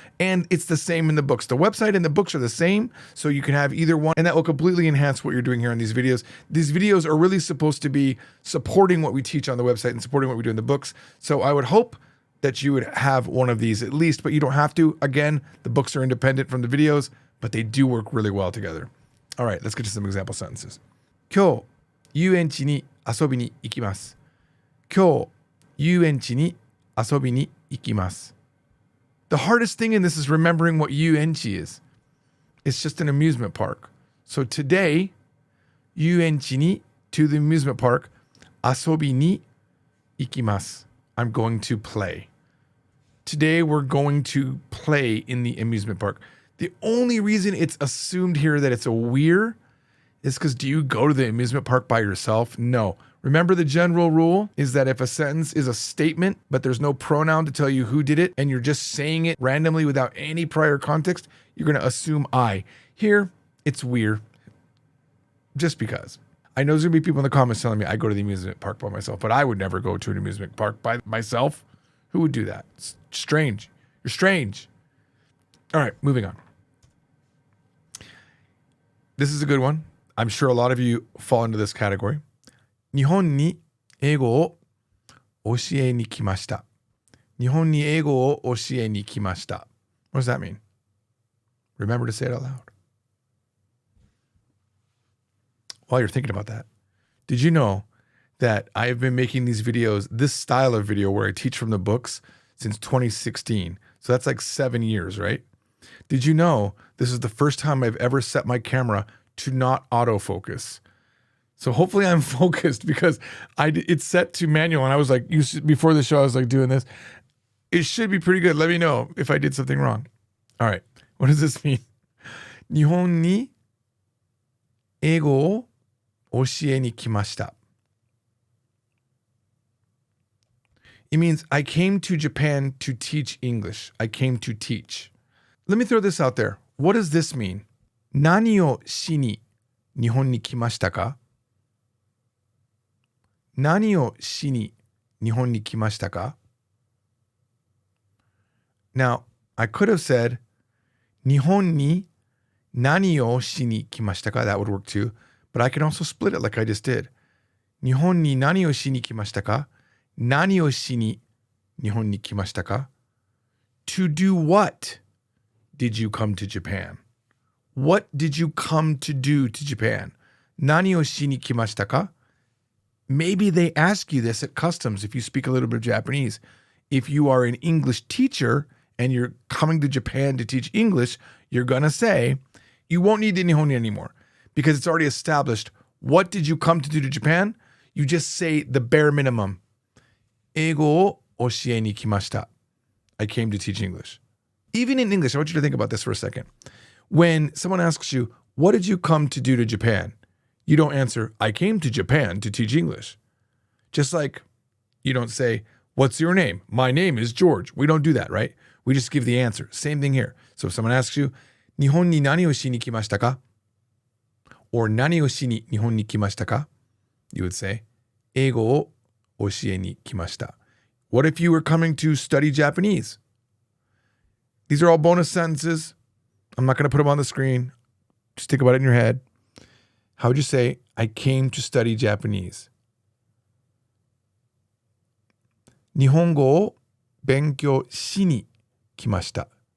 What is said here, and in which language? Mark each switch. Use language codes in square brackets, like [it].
[en] And it's the same in the books. The website and the books are the same, so you can have either one, and that will completely enhance what you're doing here in these videos. These videos are really supposed to be supporting what we teach on the website and supporting what we do in the books. So I would hope that you would have one of these at least, but you don't have to. Again, the books are independent from the videos, but they do work really well together. All right, let's get to some example sentences. [ja] 今日、遊園地に遊びに行きます。今日、遊園地に遊びに行きます。 [en] The hardest thing in this is remembering what 遊園地 is. It's just an amusement park. So today, [ja] 遊園地に [en] to the amusement park, [ja] 遊びに行きます. [en] I'm going to play. Today we're going to play in the amusement park. The only reason it's assumed here that it's a weir It's because do you go to the amusement park by yourself? No. Remember the general rule is that if a sentence is a statement, but there's no pronoun to tell you who did it, and you're just saying it randomly without any prior context, you're going to assume I. Here, it's weird. Just because. I know there's going to be people in the comments telling me I go to the amusement park by myself, but I would never go to an amusement park by myself. Who would do that? It's strange. You're strange. All right, moving on. This is a good one. I'm sure a lot of you fall into this category. [ja] 日本に英語を教えに来ました。日本に英語を教えに来ました。 [en] What does that mean? Remember to say it out loud. While you're thinking about that, did you know that I have been making these videos, this style of video where I teach from the books since 2016? So that's like 7 years, right? Did you know this is the first time I've ever set my camera to not autofocus? So hopefully I'm focused because it's set to manual. And I was like, before the show, I was like doing this. It should be pretty good. Let me know if I did something wrong. All right. What does this mean? [ja] 日本に英語を教えに来ました. [en] It means I came to Japan to teach English. I came to teach. Let me throw this out there. What does this mean? [ja] 何をしに日本に来ましたか? 何をしに日本に来ましたか? [en] Now, I could have said [ja] 日本に何をしに来ましたか? [en] That would work too. But I can also split it like I just did. [ja] 日本に何をしに来ましたか?何をしに日本に来ましたか? [en] To do what did you come to Japan? What did you come to do to Japan? [ja] 何をしに来ましたか? [en] Maybe they ask you this at customs if you speak a little bit of Japanese. If you are an English teacher and you're coming to Japan to teach English, you're going to say, you won't need the Nihon anymore because it's already established. What did you come to do to Japan? You just say the bare minimum. [ja] 英語を教えに来ました. [en] I came to teach English. Even in English, I want you to think about this for a second. When someone asks you, what did you come to do to Japan? You don't answer, I came to Japan to teach English. Just like you don't say, what's your name? My name is George. We don't do that, right? We just give the answer. Same thing here. So if someone asks you, [ja] 日本に何をしに来ましたか? [en] Or [ja] 何をしに日本に来ましたか? [en] You would say, [ja] 英語を教えに来ました. [en] What if you were coming to study Japanese? These are all bonus sentences. I'm not going to put them on the screen. Just think about it in your head. How would you say, I came to study Japanese? [ja] 日本語を勉強しに来ました。